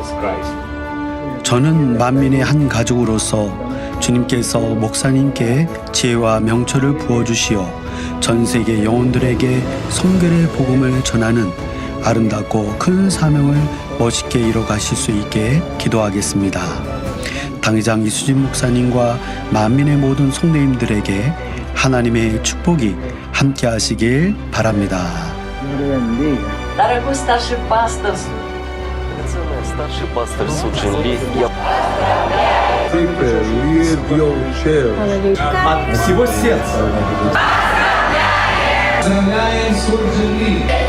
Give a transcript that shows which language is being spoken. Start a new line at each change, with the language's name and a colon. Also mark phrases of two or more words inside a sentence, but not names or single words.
Korean: 저는 만민의 한 가족으로서 주님께서 목사님께 지혜와 명철을 부어주시어 전 세계 영혼들에게 성결의 복음을 전하는 아름답고 큰 사명을 멋있게 이뤄가실 수 있게 기도하겠습니다. 당회장 이수진 목사님과 만민의 모든 성도님들에게 하나님의 축복이 함께 하시길 바랍니다.
Russian: Дорогой старший пастор, старший пастор Суджин Ли, от всего сердца. Поздравляем Суджин Ли.